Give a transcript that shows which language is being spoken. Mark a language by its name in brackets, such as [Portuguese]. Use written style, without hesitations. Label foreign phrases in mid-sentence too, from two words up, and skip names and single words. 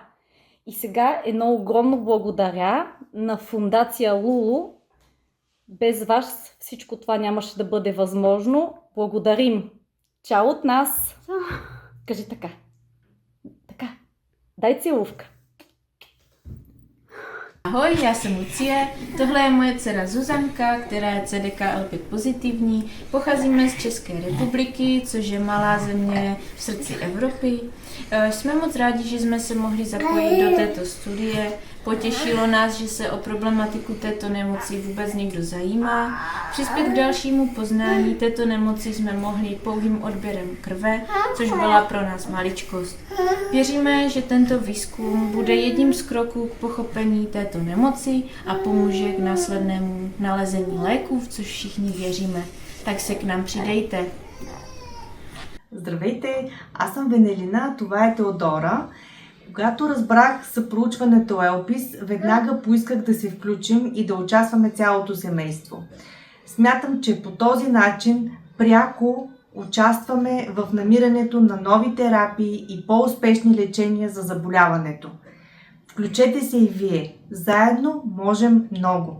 [Bulgarian] И сега едно огромно благодаря на фундация Лулу. Без вас всичко това нямаше да бъде възможно. Благодарим. Чао от нас. Кажи така. Така. Дай целувка. [Czech] Ahoj, já jsem Lucie, tohle je moje dcera Zuzanka, která je CDKL5 pozitivní. Pocházíme z České republiky, což je malá země v srdci Evropy. Jsme moc rádi, že jsme se mohli zapojit do této studie. Potěšilo nás, že se o problematiku této nemoci vůbec někdo zajímá. Přispět k dalšímu poznání této nemoci jsme mohli pouhým odběrem krve, což byla pro nás maličkost. Věříme, že tento výzkum bude jedním z kroků k pochopení této nemoci a pomůže k následnému nalezení léků, v což všichni věříme. Tak se k nám přidejte. [Bulgarian] Здравейте, аз съм Венелина, това е Теодора. Когато разбрах за проучването Elpis, веднага поисках да се включим и да участваме цялото семейство. Смятам, че по този начин пряко участваме в намирането на нови терапии и по-успешни лечения за заболяването. Включете се и вие. Заедно можем много.